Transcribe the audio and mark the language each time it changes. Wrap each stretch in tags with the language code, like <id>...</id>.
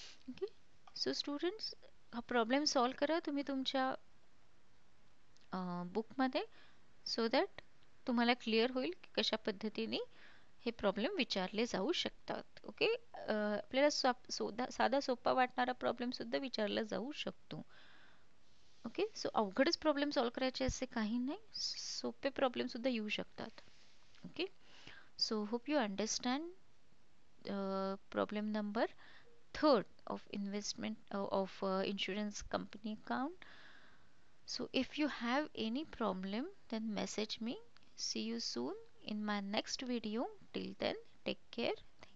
<mr>Okay, so students हा problem solve करा तुम्ही तुमच्या बुकमध्ये, सो दॅट तुम्हाला क्लिअर होईल की कशा पद्धतीने हे प्रॉब्लेम विचारले जाऊ शकतात. ओके, आपल्याला साधा सोपा वाटणारा प्रॉब्लेम सुद्धा विचारला जाऊ शकतो. ओके, सो अवघडच प्रॉब्लेम सॉल्व करायचे असे काही नाही, सोपे प्रॉब्लेम सुद्धा येऊ शकतात.</mr> <en>Okay, so hope you understand problem number third of investment of insurance company account. So if you have any problem then message me. See you soon in my next video. Till then, take care.</en>